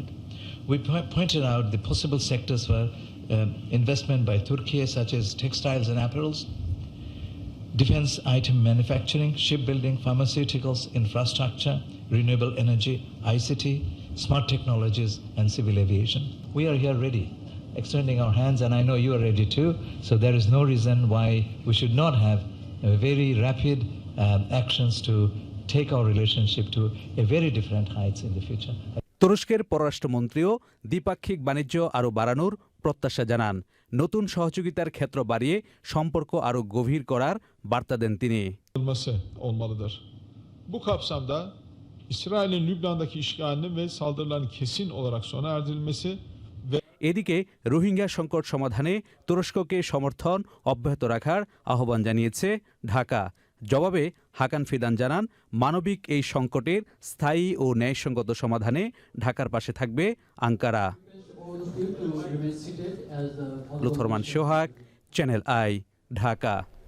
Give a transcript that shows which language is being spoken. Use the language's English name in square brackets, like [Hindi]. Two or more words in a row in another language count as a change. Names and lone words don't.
[English] We pointed out the possible sectors for investment by Turkey, such as textiles and apparels, defense item manufacturing, shipbuilding, pharmaceuticals, infrastructure, renewable energy, ICT, smart technologies and civil aviation. We are here ready, extending our hands, and I know you are ready too, so there is no reason why we should not have very rapid actions to take our relationship to a very different heights in the future. [Bangla] তুরস্কের পররাষ্ট্রমন্ত্রীও দ্বিপাক্ষিক বাণিজ্য আরও বাড়ানোর প্রত্যাশা জানান। নতুন সহযোগিতার ক্ষেত্র বাড়িয়ে সম্পর্ক আরও গভীর করার বার্তা দেন তিনি। [Turkish] olmalıdır. Bu kapsamda İsrail'in Lübnan'daki işgalinin ve saldırıların kesin olarak sona erdirilmesi ve [Bangla] এদিকে রোহিঙ্গা সংকট সমাধানে তুরস্ককে সমর্থন অব্যাহত রাখার আহ্বান জানিয়েছে ঢাকা। জবাবে হাকান ফিদান জানান, মানবিক এই সংকটের স্থায়ী ও ন্যায়সঙ্গত সমাধানে ঢাকার পাশে থাকবে আঙ্কারা। লুৎফর রহমান সোহাগ, চ্যানেল আই, ঢাকা।